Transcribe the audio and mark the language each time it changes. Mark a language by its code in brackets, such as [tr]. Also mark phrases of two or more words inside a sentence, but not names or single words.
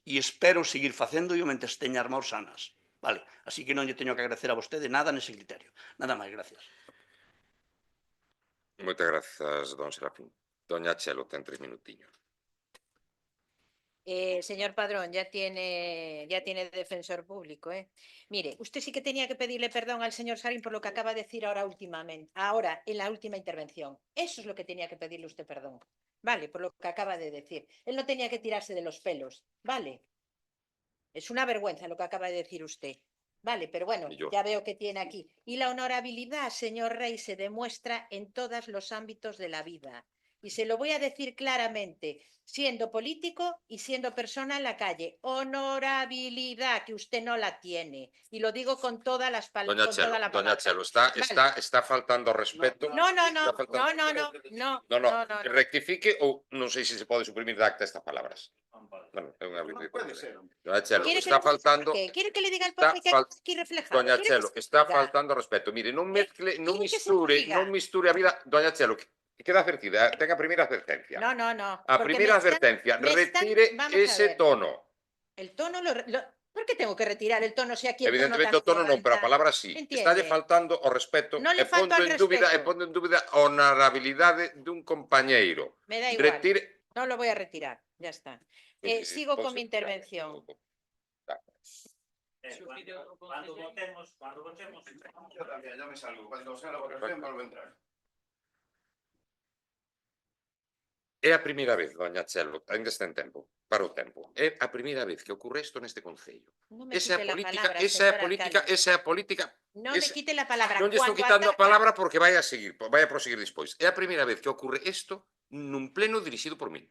[gl] E espero seguir facendo e mentes teña as mãos sanas. Vale, así que non lle teño que agradecer a vostede nada nese criterio. Nada máis, gracias. Moitas grazas, don Serafín. Doña Chelo, ten 3 minutiños. [es] Señor Padrón, ya tiene defensor público, ¿eh? Mire, usted sí que tenía que pedirle perdón al señor Sarín por lo que acaba de decir ahora en la última intervención. Eso es lo que tenía que pedirle usted perdón, ¿vale? Por lo que acaba de decir. Él no tenía que tirarse de los pelos, ¿vale? Es una vergüenza lo que acaba de decir usted. Vale, pero bueno, ya veo que tiene aquí. Y la honorabilidad, señor Rey, se demuestra en todos los ámbitos de la vida. Y se lo voy a decir claramente, siendo político y siendo persona en la calle. Honorabilidad, que usted no la tiene. Y lo digo con todas las palabras. Doña Chelo, está faltando respeto. No. [gl] Rectifique ou non sei se se pode suprimir da acta estas palabras. Bueno, é unha Doña Chelo, está faltando... [es] ¿Quiere que le diga el porqué que aquí reflejado? Doña Chelo, está faltando respeto. Mire, [gl] non misture a vida... Doña Chelo, queda advertida, ten a primeira advertencia. [es] No. [gl] A primeira advertencia, retire ese tono. [es] El tono ¿por qué tengo que retirar el tono si aquí el [gl] Evidentemente o tono non, pero a palabra sí. Estalle faltando o respeto [es] no [gl] e pondo en dúbida a honorabilidade dun compañeiro. [es] Me da igual. No lo voy a retirar, ya está. Sigo con mi intervención. Cuando votemos... Ya me salgo, cuando sea la votación vuelvo a entrar. [gl] É a primeira vez, doña Chelo, ainda está en tempo, para o tempo. É a primeira vez que ocorre isto neste Concello. Esa é a política. [es] No me quite la palabra. [gl] Non lle estou quitando a palabra porque vai a proseguir despois. É a primeira vez que ocorre isto nun pleno dirixido por min.